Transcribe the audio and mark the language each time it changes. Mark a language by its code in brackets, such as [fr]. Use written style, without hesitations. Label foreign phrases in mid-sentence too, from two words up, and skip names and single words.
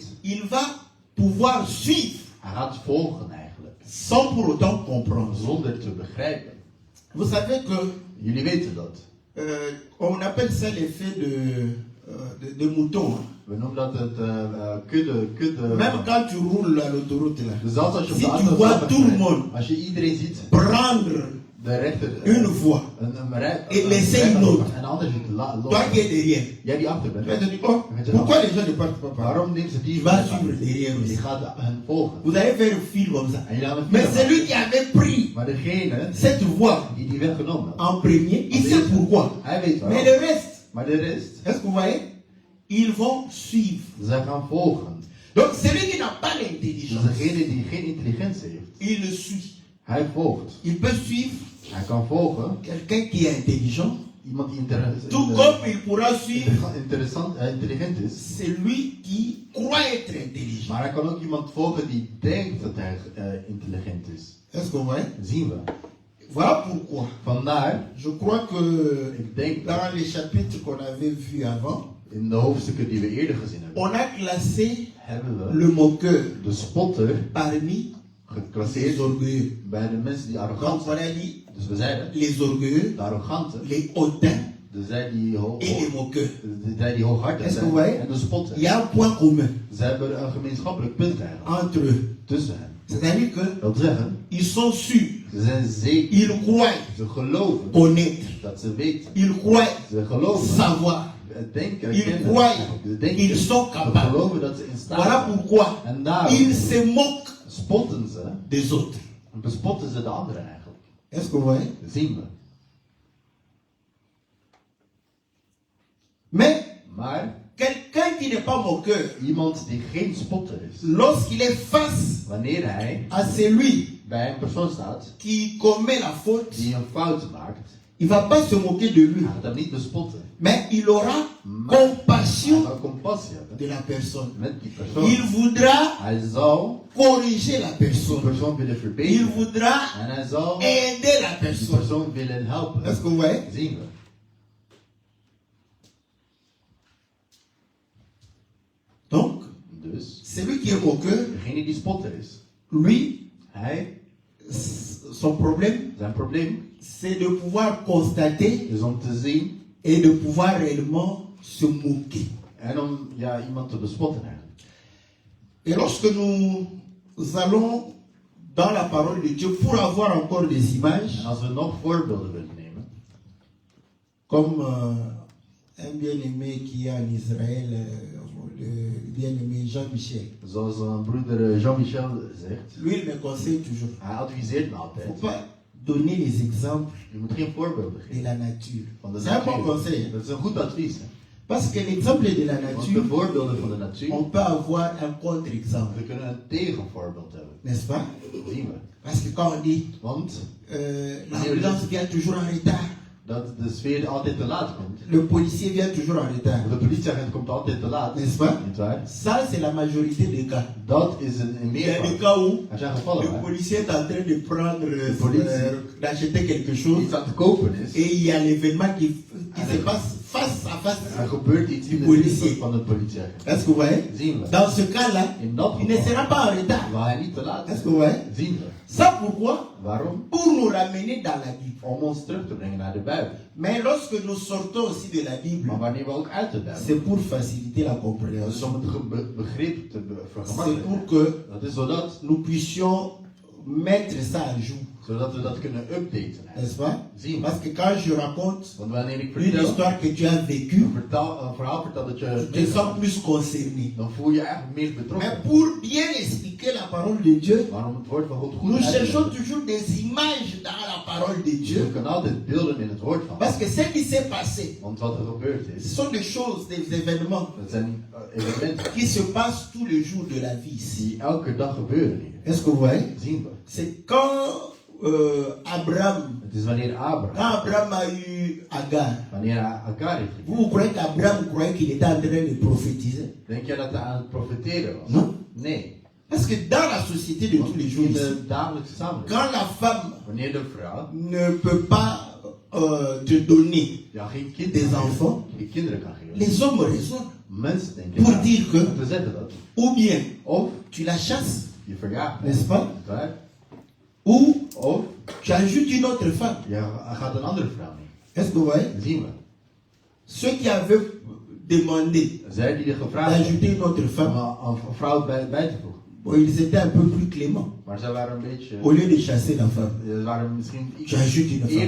[fr] il va pouvoir suivre [nl] hij gaat volgen eigenlijk. [fr] sans pour autant comprendre. [nl] Zonder te begrijpen. [fr] Vous savez que [nl] Jullie weten dat. [fr] on appelle ça l'effet de mouton. Hein. [nl] We noemen dat het kudde. [fr] Même quand tu roules à l'autoroute là, [nl] Dus zelfs als je op [fr] si de tu autobahn vois [nl] rijdt, [fr] tout le monde [nl] als je iedereen ziet, [fr] prendre [nl] de rechter [fr] une voie, Et laisser une autre. [nl] en de ander ziet [fr] toi [nl] lopen. [fr] qui es derrière, [nl] Jij die achter bent. [fr] tu vas te dire, oh, pourquoi les gens ne partent pas par là? [nl] Waarom neemt ze die? [fr] Tu vas suivre derrière [nl] Je [fr] aussi. [nl] gaat hen volgen. [fr] Vous avez fait un fil comme ça. [nl] En je laat een [fr] Mais [nl] film [fr] celui [nl] maken. [fr] qui avait pris [nl] Maar degene [fr] cette voie [nl] die weg genomen had, [fr] en premier, il sait pourquoi. [nl] hij weet [fr] Mais [nl] waarom. [fr] le reste, [nl] Maar de rest, [fr] est-ce que vous voyez? Ils vont suivre. [nl] zij gaan volgen. [fr] Donc celui qui n'a pas [nl] Dus [fr] l'intelligence, [nl] degene die geen intelligentie heeft, [fr] il le suit. [nl] hij volgt. [fr] Il peut suivre [nl] Hij kan volgen [fr] quelqu'un qui est intelligent, [nl] iemand die [fr] tout comme il pourra suivre [nl] intelligent is. [fr] celui qui croit être intelligent. [nl] Maar hij kan ook iemand volgen die denkt dat hij intelligent is. [fr] Est-ce que vous voyez? [nl] Zien we. [fr] Voilà pourquoi. [nl] Vandaar, [fr] Je crois que [nl] ik denk [fr] dans les chapitres qu'on avait vus avant, [nl] in de hoofdstukken die we eerder gezien hebben, [fr] on a classé [nl] hebben we [fr] le moqueur [nl] de spotter [fr] parmi [nl] geclasseerd [fr] les orgueilleux. [nl] bij de mensen die [fr] Donc [nl] arrogant [fr] on [nl] zijn. [fr] a dit [nl] Dus we zeiden, [fr] les orgueilleux, [nl] de arroganten, [fr] les hautains [nl] de zij die, [fr] et les moqueurs. [nl] hooghartig [fr] Est-ce que [nl] zijn [fr] vous voyez? [nl] en de spotter. [fr] Il y a un point commun [nl] Ze hebben een gemeenschappelijk punt eigenlijk [fr] entre eux. [nl] tussen hen. [fr] C'est-à-dire que [nl] Dat wil zeggen, [fr] ils sont sûrs, [nl] ze zijn zeker, [fr] ils croient [nl] ze geloven [fr] connaître, [nl] dat ze weten, [fr] ils croient [nl] ze geloven, [fr] savoir, [nl] denken, [fr] ils [nl] kennen, [fr] croient [nl] ze denken, [fr] qu'ils sont [nl] ze [fr] capables. [nl] geloven dat ze in staat [fr] Voilà [nl] zijn. [fr] pourquoi [nl] En daarom [fr] ils se moquent [nl] spotten ze, [fr] des autres. [nl] en bespotten ze de anderen eigenlijk. [fr] Est-ce que vous voyez? [nl] Dat zien we. [fr] Mais [nl] Maar [fr] quelqu'un qui n'est pas moqueur, [nl] iemand die geen spotter is, [fr] lorsqu'il est face [nl] wanneer hij [fr] à celui [nl] bij een persoon staat [fr] qui commet la faute, [nl] die een fout maakt, [fr] il ne va pas se moquer de lui, [nl] hij gaat hem niet bespotten. [fr] mais il aura [nl] Hij [fr] compassion [nl] zal compassie hebben [fr] de la personne. [nl] met die persoon. [fr] Il voudra [nl] Hij zal [fr] corriger la [nl] die [fr] personne. [nl] persoon willen [fr] Il [nl] verbeteren. [fr] voudra [nl] En hij zal [fr] aider la [nl] die [fr] personne. [nl] persoon willen helpen. [fr] Est-ce que vous voyez? [nl] Zien we. [fr] Donc, [nl] Dus, [fr] celui qui est moqueur, [nl] degene die spotter is, [fr] lui, [nl] hij, [fr] son problème, [nl] zijn probleem [fr] c'est de pouvoir constater [nl] is om te zien [fr] et de pouvoir réellement se moquer. [nl] en om iemand te bespotten eigenlijk. [fr] Et lorsque nous allons dans la parole de Dieu pour avoir encore des images, [nl] En als we nog voorbeelden willen nemen, [fr] comme un bien-aimé qui est en Israël, le bien-aimé Jean-Michel, [nl] zoals een broeder Jean-Michel zegt, [fr] lui il me conseille toujours, [nl] hij adviseert me [fr] il ne [nl] altijd, [fr] faut pas donner les exemples [nl] je moet geen voorbeelden [fr] de [nl] geven [fr] la nature. [nl] van de [fr] C'est un bon [nl] natuur. [fr] conseil. [nl] Dat is een goed advies. Hè? [fr] Parce que l'exemple de la [nl] Want de [fr] nature, [nl] voorbeelden van de natuur, [fr] on peut avoir un contre-exemple, [nl] we kunnen een tegenvoorbeeld hebben. [fr] n'est-ce pas? [nl] Dat zien we. [fr] Parce que quand on dit [nl] Want [fr] l'ambulance vient toujours en retard, [nl] dat de sfeer altijd te laat komt. [fr] Le policier vient toujours en retard. [nl] De politieagent komt altijd te laat. [fr] N'est-ce pas? [nl] Niet waar? [fr] Ça, c'est la majorité des cas. [nl] Dat is een [fr] Il y a des [nl] meervoud. [fr] cas où [nl] Er zijn gevallen [fr] le [nl] waar [fr] policier est en train de prendre, [nl] politie. [fr] d'acheter quelque chose [nl] iets aan te kopen is. [fr] et il y a l'événement qui se passe face à face. [nl] Er gebeurt iets in de politie. dienst van de politieagent. [fr] Est-ce que vous voyez? [nl] Zien we. [fr] Dans ce cas-là, [nl] In dat [fr] il ne [nl] geval [fr] sera pas en retard. [nl] waar hij niet te laat [fr] Est-ce [nl] is. [fr] que vous voyez? [nl] Zien we. [fr] Ça pourquoi? [nl] Waarom? [fr] Pour nous ramener dans la Bible. [nl] Om ons terug te brengen naar de Bijbel. [fr] Mais lorsque nous sortons aussi de la Bible, [nl] Maar wanneer we ook uit de Bijbel. [fr] c'est pour faciliter la [nl] Dat is [fr] compréhension. [nl] om het begrip te [fr] C'est pour [nl] vergemakkelijken. [fr] que [nl] Dat is zodat [fr] nous puissions mettre ça à jour. [nl] zodat we dat kunnen updaten. [fr] N'est-ce pas? [nl] Zien we. [fr] Parce que quand je raconte [nl] Want wanneer ik [fr] une [nl] vertel, [fr] histoire que tu as vécue, [nl] een verhaal vertel dat [fr] tu [nl] je [fr] te sens plus concerné. [nl] dan voel je eigenlijk meer [fr] Mais [nl] betrokken. [fr] pour bien expliquer la parole de Dieu, [nl] Waarom het woord van God goed [fr] nous [nl] uit te [fr] cherchons [nl] leggen. [fr] toujours des images dans la parole de [nl] Je [fr] Dieu. [nl] kan altijd beelden in het woord van. [fr] Parce que ce qui s'est passé, [nl] Want wat er gebeurd [fr] ce [nl] is, [fr] sont des choses, des événements [nl] dat zijn elementen [fr] qui se passent tous les jours de la vie ici. [nl] die elke dag gebeuren hier. [fr] Est-ce que vous voyez? [nl] Zien we. [fr] C'est quand Abraham, [nl] Het is wanneer [fr] quand [nl] Abraham, [fr] Abraham a eu Agar, [nl] wanneer hij Agar heeft [fr] vous, [nl] gekregen. [fr] vous croyez qu'Abraham croyait qu'il était en train de prophétiser? [nl] Denk jij dat hij aan het profeteren was? [fr] Non. [nl] Nee. [fr] Parce que dans la société de tous les jours [nl] In [fr] ici, [nl] de dagelijkse samenleving, [fr] quand la femme [nl] wanneer de vrouw [fr] ne peut pas te donner [nl] ja, geen [fr] des [nl] kinderen, [fr] enfants, [nl] geen kinderen kan geven, [fr] les hommes raisonnent [nl] mensen denken [fr] pour [nl] ja, [fr] dire que [nl] om te zeggen dat. [fr] ou bien [nl] Of [fr] tu la chasses, [nl] je verjaagt [fr] n'est-ce pas? [nl] Niet waar? [fr] Ou [nl] Of [fr] tu ajoutes une autre femme. [nl] je gaat een andere vrouw mee. [fr] Est-ce que vous voyez? [nl] Dat zien we. [fr] Ceux qui avaient demandé [nl] Zij die er gevraagd hebben [fr] d'ajouter une autre [nl] om [fr] femme, [nl] een vrouw bij te voegen. [fr] bon, ils étaient un peu plus cléments. [nl] Maar zij waren een beetje, [fr] Au lieu de chasser la femme, [nl] ze waren misschien iets [fr] tu ajoutes une femme.